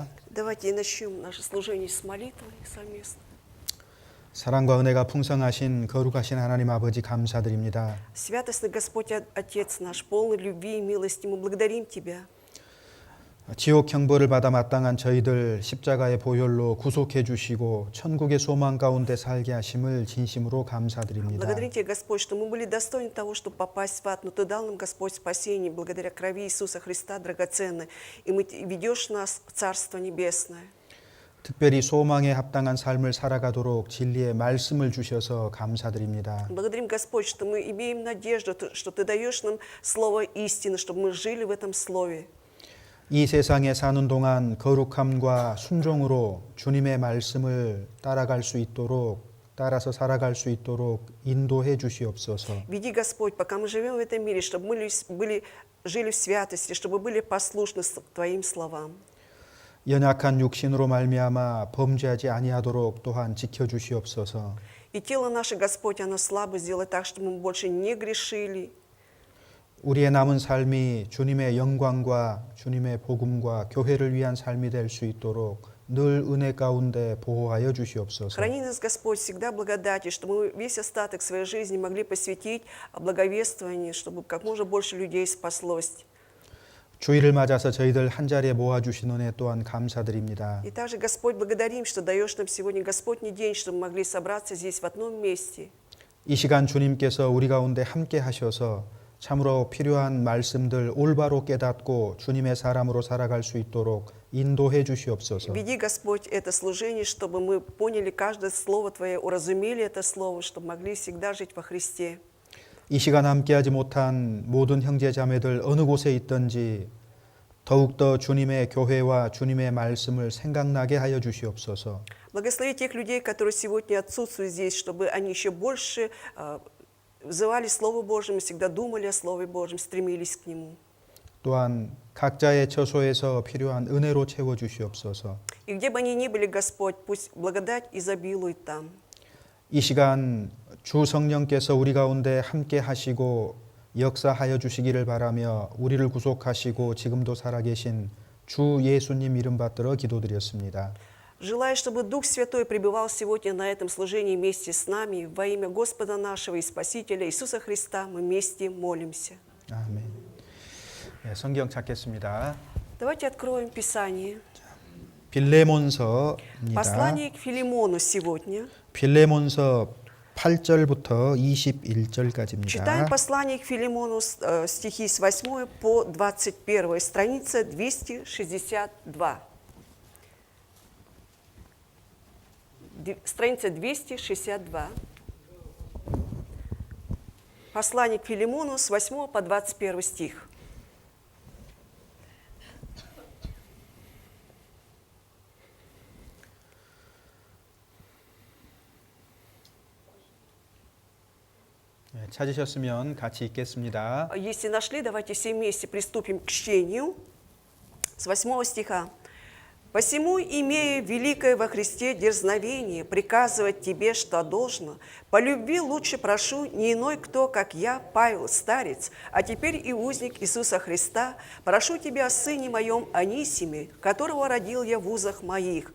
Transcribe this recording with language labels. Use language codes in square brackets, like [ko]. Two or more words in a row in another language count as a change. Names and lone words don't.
[ru] Давайте начнем наше служение с молитвой совместно. [ko] 사랑과 은혜가 풍성하신 거룩하신 하나님 아버지 감사드립니다. [ru] Святостный Господь Отец наш, полный любви и милости, мы благодарим Тебя. [ko] 지옥 형벌을 받아 마땅한 저희들 십자가의 보혈로 구속해 주시고 천국의 소망 가운데 살게 하심을 진심으로 감사드립니다. [ru] Благодарим Тебя, Господь, что мы были достойны того, чтобы попасть в ад, но Ты дал нам, Господь, спасение благодаря крови Иисуса Христа драгоценной, и ведешь нас в Царство Небесное. [ko] 특별히 소망에 합당한 삶을 살아가도록 진리의 말씀을 주셔서 감사드립니다. [ru] Благодарим, Господь, что мы имеем надежду, что Ты даешь нам слово истины, чтобы мы жили в этом слове. [ko] 이 세상에 사는 동안 거룩함과 순종으로 주님의 말씀을 따라갈 수 있도록 따라서 살아갈 수 있도록 인도해 주시옵소서. [ru] Веди, Господь, пока мы живем в этом мире, чтобы мы жили в святости, чтобы были послушны Твоим словам. [ko] 연약한 육신으로 말미암아 범죄하지 아니하도록 또한 지켜 주시옵소서. [ru] И тело наше, Господь, оно слабо, сделай так, чтобы мы больше не грешили. [ko] 우리의 남은 삶이 주님의 영광과 주님의 복음과 교회를 위한 삶이 될 수 있도록 늘 은혜 가운데 보호하여 주시옵소서. [ru] Храни нас, Господь, всегда благодати, чтобы мы весь остаток своей жизни могли посвятить благовествованию, чтобы как можно больше людей спаслось. [ko] 주일을 맞아서 저희들 한 자리에 모아 주신 은혜 또한 감사드립니다. [ru] И также, Господь, благодарим, что даешь нам сегодня Господний день, чтобы мы могли собраться здесь в одном месте. [ko] 이 시간 주님께서 우리 가운데 함께 하셔서 참으로 필요한 말씀들 올바로 깨닫고 주님의 사람으로 살아갈 수 있도록 인도해 주시옵소서. [ru] Веди, Господь, это служение, чтобы мы поняли каждое слово Твое, уразумели это слово, чтобы могли всегда жить во Христе. [ko] 이 시간 함께하지 못한 모든 형제 자매들 어느 곳에 있든지 더욱더 주님의 교회와 주님의 말씀을 생각나게 하여 주시옵소서. [ru] Благослови тех людей, которые сегодня отсутствуют здесь, чтобы они еще больше взывали Слову Божьему, всегда думали о Слове Божьем, стремились к Нему. [ko] 또한 각자의 처소에서 필요한 은혜로 채워 주시옵소서. [ru] И где бы они ни были, Господь, пусть благодать изобилует там. [ko] 이 시간 주 성령께서 우리 가운데 함께 하시고 역사하여 주시기를 바라며 우리를 구속하시고 지금도 살아계신 주 예수님 이름 받들어 기도드렸습니다. [ru] Желаю, чтобы Дух Святой пребывал сегодня на этом служении вместе с нами. Во имя Господа нашего и Спасителя Иисуса Христа мы вместе молимся. [ko] 아멘. 네, 성경 찾겠습니다. [ru] Давайте откроем Писание. [ko] 빌레몬서입니다. [ru] Послание к Филимону сегодня. [ko] 빌레몬서 8절부터 [ru] Читаем [ko] 21절까지입니다. [ru] послание к Филимону, стихи с 8 по 21, страница 262. Страница 262. Послание к Филимону с 8 по 21 стих. [ko] 네, 찾으셨으면 같이 읽겠습니다. [ru] Если нашли, давайте все вместе приступим к чтению с 8 стиха. «Посему, имея великое во Христе дерзновение, приказывать тебе, что должно, по любви лучше прошу не иной кто, как я, Павел, старец, а теперь и узник Иисуса Христа, прошу тебя о сыне моем Анисиме, которого родил я в узах моих.